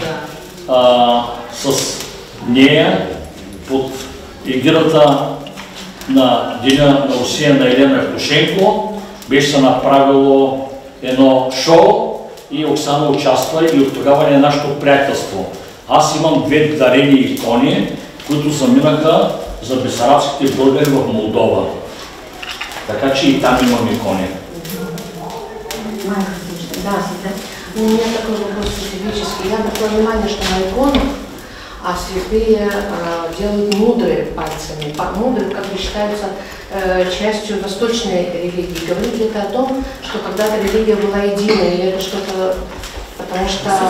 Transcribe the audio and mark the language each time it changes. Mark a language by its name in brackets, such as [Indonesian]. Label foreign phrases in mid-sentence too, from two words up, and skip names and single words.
[Bulgarian] С нея под егидата на Деня на Русия на Елена Евтушенко беше се направило едно шоу и Оксана участва и от тогава е нашето приятелство. Аз имам две дарени икони, които заминаха за бесарабските българи в Молдова. Така че и там имам икони. [Russian] Да, у меня такой вопрос специфический. Я обратила внимание, что на иконах святые делают мудрые пальцами. Мудрые, как бы считаются частью восточной религии. Говорит ли это о том, что когда-то религия была единой, или это что-то, потому что...